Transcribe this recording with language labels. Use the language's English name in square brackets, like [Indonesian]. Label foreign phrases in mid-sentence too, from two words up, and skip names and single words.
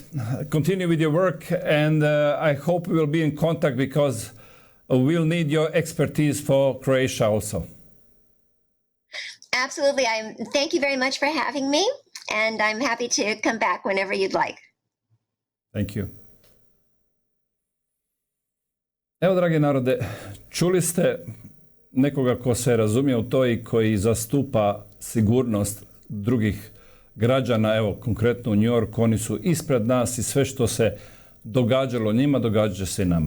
[English] Continue with your work, and I hope we will be in contact because we'll need your expertise for Croatia also. Absolutely. Thank you very much for having me, and I'm happy to come back whenever you'd like. Thank you. [Bosnian] Evo, dragi narode, čuli ste nekoga ko se razumije u to i koji zastupa sigurnost drugih građana, evo konkretno u New Yorku, oni su ispred nas i sve što se događalo njima, događa se i nama.